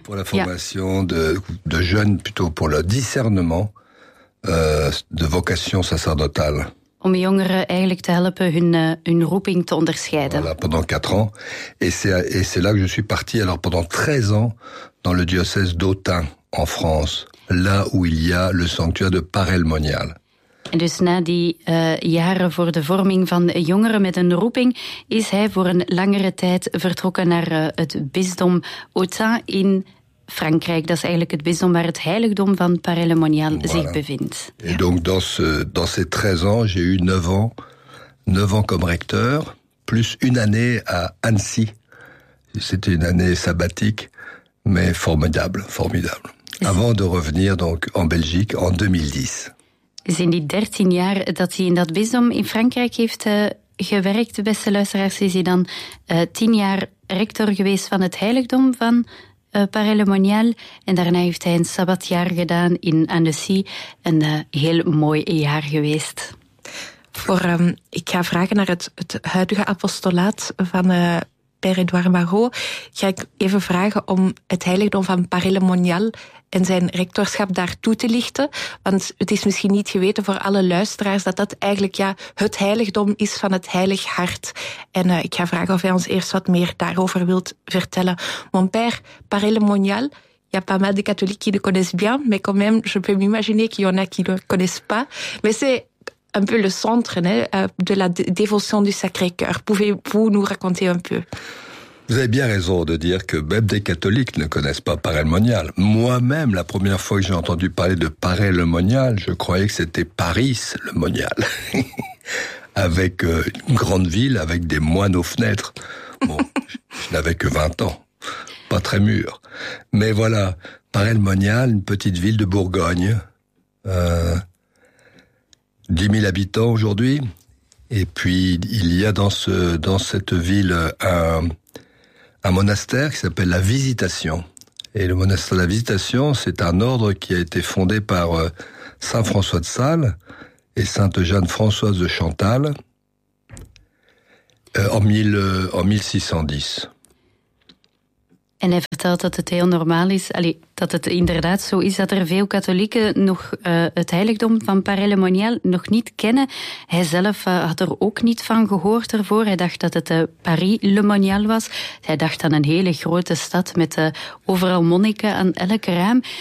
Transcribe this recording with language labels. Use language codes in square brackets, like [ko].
[nl] Voor de [fr] formation de jeunes, plutôt pour le discernement de vocation sacerdotale. [nl] Om jongeren eigenlijk te helpen hun roeping te onderscheiden. [fr] Voilà, pendant 4 ans. Et c'est là que je suis parti, alors pendant 13 ans, dans le diocèse d'Autun, en France. Là où il y a le sanctuaire de Paray-le-Monial. [nl] En dus na die jaren voor de vorming van jongeren met een roeping, is hij voor een langere tijd vertrokken naar het bisdom Autun in Frankrijk, dat is eigenlijk het bisdom waar het heiligdom van Paray-le-Monial zich bevindt. [fr] Et donc dans ces 13 ans, j'ai eu 9 ans comme recteur plus une année à Annecy. C'était une année sabbatique, mais formidable, formidable. Avant de revenir donc en Belgique en 2010. [nl] Dus in die 13 jaar dat hij in dat bisdom in Frankrijk heeft gewerkt, beste luisteraars, is hij dan 10 jaar rector geweest van het heiligdom van Paray-le-Monial. En daarna heeft hij een sabbatjaar gedaan in Annecy. Een heel mooi jaar geweest. Ik ga vragen naar het huidige apostolaat van Père-Édouard Marot. Ga ik even vragen om het heiligdom van Paray-le-Monial en zijn rectorschap daar toe te lichten. Want het is misschien niet geweten voor alle luisteraars dat eigenlijk het heiligdom is van het Heilig Hart. En ik ga vragen of hij ons eerst wat meer daarover wilt vertellen. [fr] Mon père, Paray-le-Monial, il y a pas mal de catholiques qui le connaissent bien, mais quand même, je peux m'imaginer qu'il y en a qui le connaissent pas. Mais c'est un peu le centre de la dévotion du Sacré-Cœur. Pouvez-vous nous raconter un peu? Vous avez bien raison de dire que même des catholiques ne connaissent pas Paray-le-Monial. Moi-même, la première fois que j'ai entendu parler de Paray-le-Monial, je croyais que c'était Paris-le-Monial. Avec une grande ville, avec des moines aux fenêtres. Bon, je n'avais que 20 ans. Pas très mûr. Mais voilà, Paray-le-Monial, une petite ville de Bourgogne. 10 000 habitants aujourd'hui. Et puis, il y a dans cette ville un monastère qui s'appelle la Visitation. Et le monastère de la Visitation, c'est un ordre qui a été fondé par Saint François de Sales et Sainte Jeanne Françoise de Chantal en 1610. [nl] En hij vertelt dat het heel normaal is, dat het inderdaad zo is dat er veel katholieken nog het heiligdom van Paray-le-Monial nog niet kennen. Hij zelf had er ook niet van gehoord ervoor. Hij dacht dat het Paray-le-Monial was. Hij dacht aan een hele grote stad met overal monniken aan elk raam.